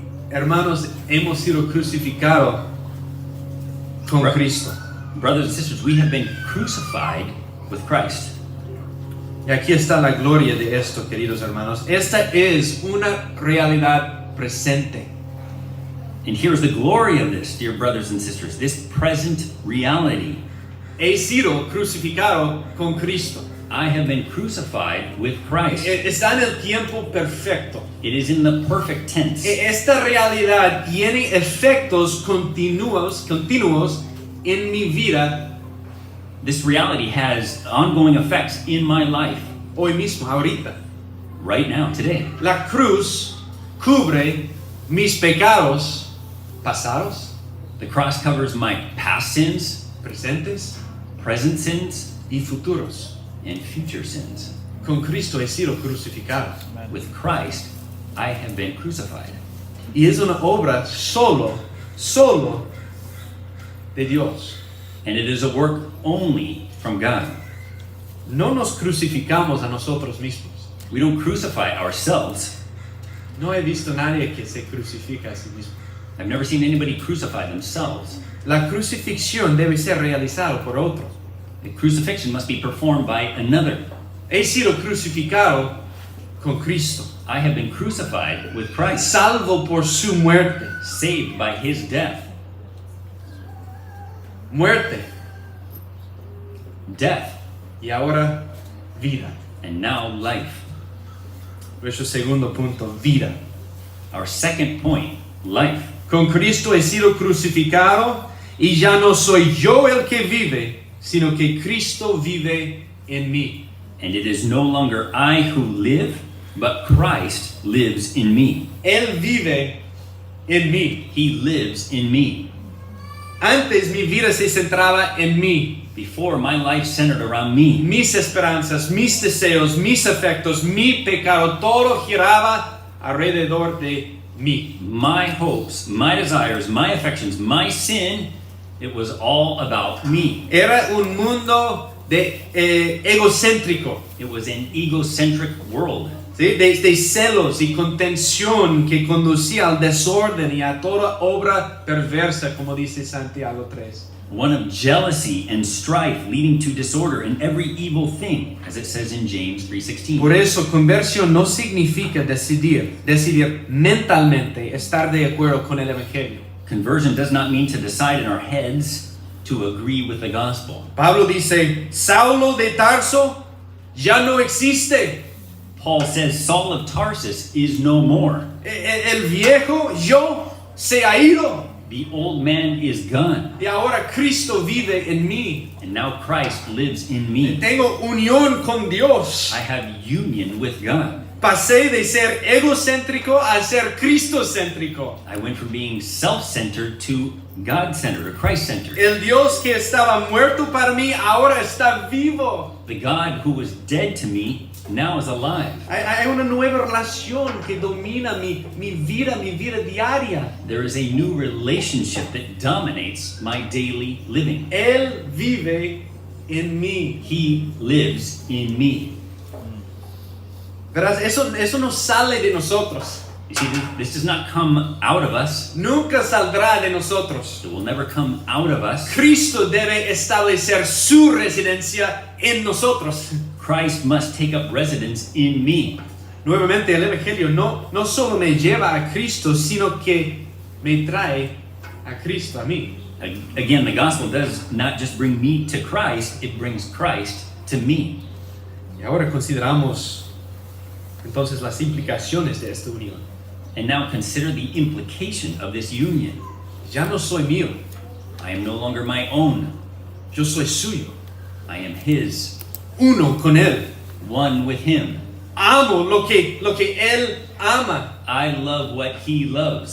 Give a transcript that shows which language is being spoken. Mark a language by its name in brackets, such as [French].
[Spanish] Hermanos, hemos sido crucificados con [English] Right. [Spanish] Cristo. [English] Brothers and sisters, we have been crucified with Christ. [Spanish] Y aquí está la gloria de esto, queridos hermanos. Esta es una realidad presente. [English] And here's the glory of this, dear brothers and sisters, this present reality. [Spanish] He sido crucificado con Cristo. [English] I have been crucified with Christ. [Spanish] Está en el tiempo perfecto. [English] It is in the perfect tense. [Spanish] Esta realidad tiene efectos continuos en mi vida [English] This reality has ongoing effects in my life [Spanish] hoy mismo, ahorita. [English] right now, today. [Spanish] La cruz cubre mis pecados pasados, [English] The cross covers my past sins, [Spanish] presentes [English] present sins, [Spanish] y futuros. [English] and future sins. [Spanish] Con Cristo he sido crucificado. [English] With Christ, I have been crucified. [Spanish] Y es una obra solo de Dios. [English] And it is a work only from God. [Spanish] No nos crucificamos a nosotros mismos. [English] We don't crucify ourselves. [Spanish] No he visto nadie que se crucifica a sí mismo. [English] I've never seen anybody crucify themselves. [Spanish] La crucifixión debe ser realizada por otro. [English] The crucifixion must be performed by another. [Spanish] He sido crucificado con Cristo, [English] I have been crucified with Christ, [Spanish] salvo por su muerte. [English] saved by his death. [Spanish] Muerte [English] Death, [Spanish] y ahora vida. [English] and now life. [Spanish] Nuestro segundo punto, vida. [English] Our second point, life. [Spanish] Con Cristo he sido crucificado y ya no soy yo el que vive, sino que Cristo vive en mí. [English] And it is no longer I who live, but Christ lives in me. [Spanish] Él vive en mí. [English] He lives in me. [Spanish] Antes mi vida se centraba en mí. [English] Before, my life centered around me. [Spanish] Mis esperanzas, mis deseos, mis afectos, mi pecado, todo giraba alrededor de mí. [English] My hopes, my desires, my affections, my sin, it was all about me. [Spanish] Era un mundo de egocéntrico, [English] It was an egocentric world. [Spanish] ¿sí? de celos y contención que conducía al desorden y a toda obra perversa, como dice Santiago 3. [English] One of jealousy and strife leading to disorder and every evil thing, as it says in James 3:16. [Spanish] Por eso, conversión no significa decidir mentalmente estar de acuerdo con el Evangelio. [English] Conversion does not mean to decide in our heads to agree with the gospel. [Spanish] Pablo dice, Saulo de Tarso ya no existe. [English] Paul says Saul of Tarsus is no more. [Spanish] El viejo yo se ha ido. [English] The old man is gone, [Spanish] Y ahora Cristo vive en mí. [English] and now Christ lives in me. [Spanish] Tengo unión con Dios. [English] I have union with God. [Spanish] Pasé de ser egocéntrico a ser cristocéntrico. [English] I went from being self-centered to God-centered or Christ-centered. [Spanish] El Dios que estaba muerto para mí ahora está vivo. [English] The God who was dead to me now is alive. [Spanish] Hay una nueva relación que domina mi vida diaria. [English] There is a new relationship that dominates my daily living. [Spanish] Él vive en mí. [English] He lives in me. [Spanish] ¿Verdad? Eso no sale de nosotros. [English] You see, this does not come out of us. [Spanish] Nunca saldrá de nosotros. [English] It will never come out of us. [Spanish] Cristo debe establecer su residencia en nosotros. [English] Christ must take up residence in me. [Spanish] Nuevamente, el Evangelio no solo me lleva a Cristo, sino que me trae a Cristo a mí. [English] Again, the gospel does not just bring me to Christ, it brings Christ to me. [Spanish] Y ahora consideramos entonces las implicaciones de esta unión. [English] And now consider the implication of this union. [Spanish] Ya no soy mío, [English] I am no longer my own. [Spanish] yo soy suyo, [English] I am His, [Spanish] uno con Él. [English] one with Him. [Spanish] Amo lo que Él ama. [English] I love what He loves.